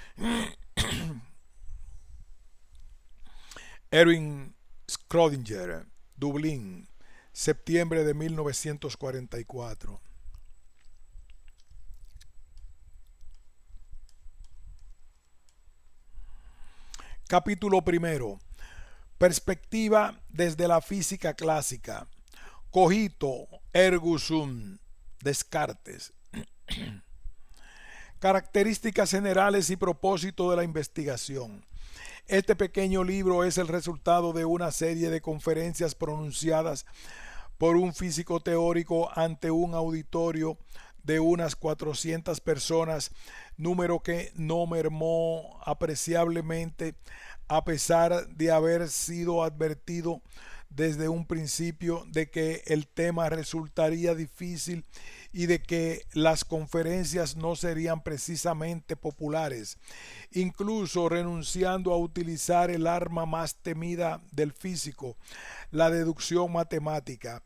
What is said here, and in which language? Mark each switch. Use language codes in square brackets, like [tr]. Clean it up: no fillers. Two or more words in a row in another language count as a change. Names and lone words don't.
[es] Erwin Schrödinger, Dublín, septiembre de 1944. Capítulo primero. Perspectiva desde la física clásica. [la] Cogito ergo sum. [es] Descartes. Características generales y propósito de la investigación. Este pequeño libro es el resultado de una serie de conferencias pronunciadas por un físico teórico ante un auditorio de unas 400 personas, número que no mermó apreciablemente a pesar de haber sido advertido desde un principio de que el tema resultaría difícil y de que las conferencias no serían precisamente populares, incluso renunciando a utilizar el arma más temida del físico, la deducción matemática.